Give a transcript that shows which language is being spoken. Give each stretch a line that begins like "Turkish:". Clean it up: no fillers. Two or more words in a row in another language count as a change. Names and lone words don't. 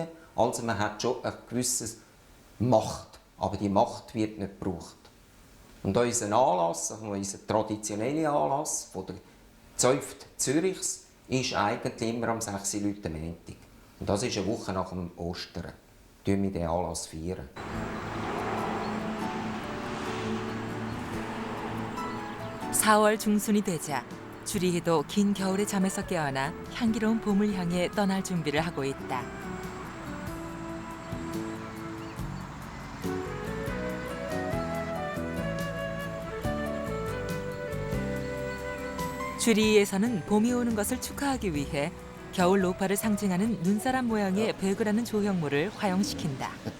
German: Also man hat schon eine gewisse Macht, aber die Macht wird nicht gebraucht. Und unser Anlass, also unser traditioneller Anlass von der Zunft Zürichs, ist eigentlich immer am 6. Montag. Und das ist eine Woche nach dem Ostern. Feiern wir diesen Anlass feiern.
Korean: (4월) 중순이 되자 츄리히도 긴 겨울의 잠에서 깨어나 향기로운 봄을 향해 떠날 준비를 하고 있다. 츄리히에서는 봄이 오는 것을 축하하기 위해 겨울 노파를 상징하는 눈사람 모양의 배그라는 조형물을 화형시킨다.